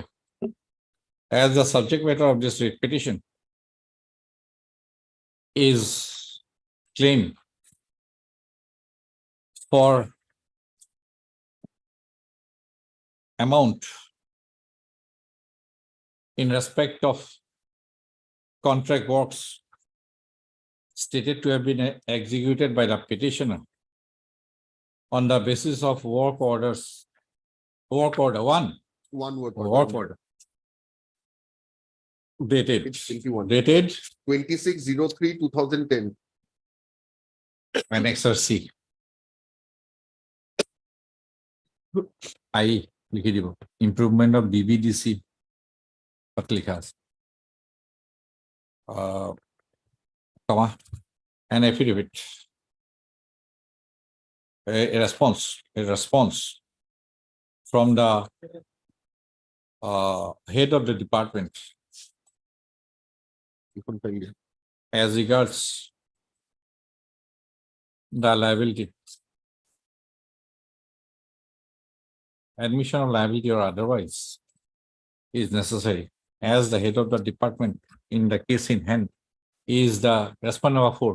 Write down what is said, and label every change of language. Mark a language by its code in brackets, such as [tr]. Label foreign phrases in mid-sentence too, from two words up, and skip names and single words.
[en] As the subject matter of this writ petition is claim for amount in respect of contract works stated to have been executed by the petitioner on the basis of work order one, One word. work order dated, It's 21. dated 26/03/2010. Annexer C. I [as] লিখি দিব [en] improvement of BBDC [as] পাত লিখা আছে [en] comma an affidavit a response from the head of the department as regards the liability, admission of liability or otherwise is necessary as the head of the department in the case in hand is the respondent number 4.